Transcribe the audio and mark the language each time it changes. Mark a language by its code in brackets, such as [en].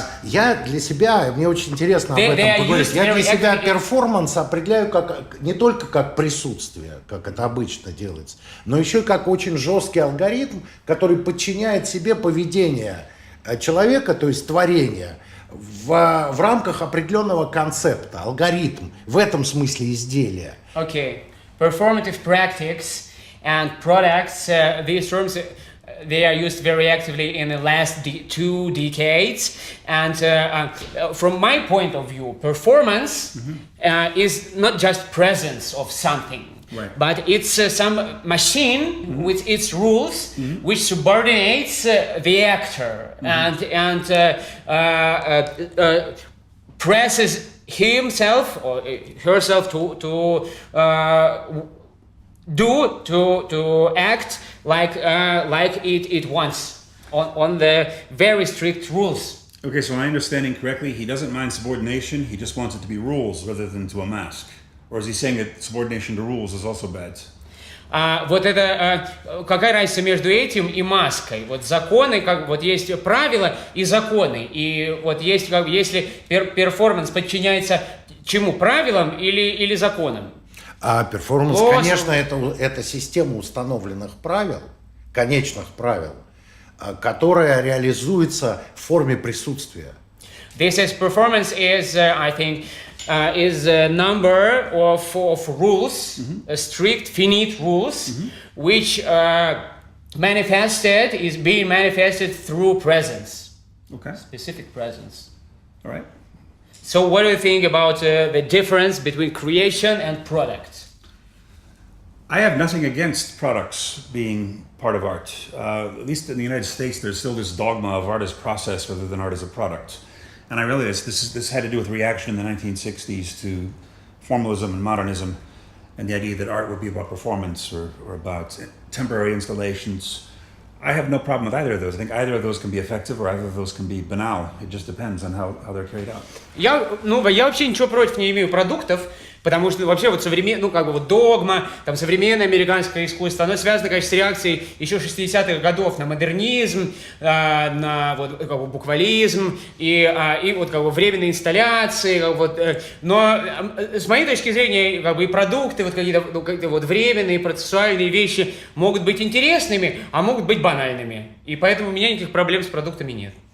[ru] Я для себя, мне очень интересно об этом поговорить, я для себя перформанс определяю как, не только как присутствие, как это обычно делается, но еще и как очень жесткий алгоритм, который подчиняет себе поведение человека, то есть творение, в рамках определенного концепта, алгоритм, в этом смысле изделия. [en] Okay. Performative practice and products, these terms, they are used very actively in the last 2 decades. And from my point of view, performance is not just presence of something. Right. But it's some machine with its rules, which subordinates the actor and presses himself or herself to act like it wants on the very strict rules. Okay, so am I understanding correctly? He doesn't mind subordination. He just wants it to be rules rather than to a mask. Or is he saying that subordination to rules is also bad? [ru] Вот это какая разница между этим и маской? Вот законы, как вот есть правила и законы, и вот есть как если перформанс подчиняется чему, правилам или законам? А перформанс, конечно, это система установленных правил, конечных правил, которая реализуется в форме присутствия. [en] This is performance is, I think, is a number of rules, strict, finite rules, which is being manifested through presence. Okay. Specific presence. All right. So what do you think about the difference between creation and product? I have nothing against products being part of art. At least in the United States, there's still this dogma of art as process rather than art as a product. And I realize this had to do with reaction in the 1960s to formalism and modernism, and the idea that art would be about performance or about temporary installations. I have no problem with either of those. I think either of those can be effective or either of those can be banal. It just depends on how they're carried out. [ru] Я вообще ничего против не имею продуктов, потому что вообще вот догма, там современное американское искусство, оно связано, конечно, с реакцией еще 60-х годов на модернизм, на буквализм и временные инсталляции, но с моей точки зрения, и продукты, какие-то временные процессуальные вещи могут быть интересными, а могут быть банальными, и поэтому у меня никаких проблем с продуктами нет.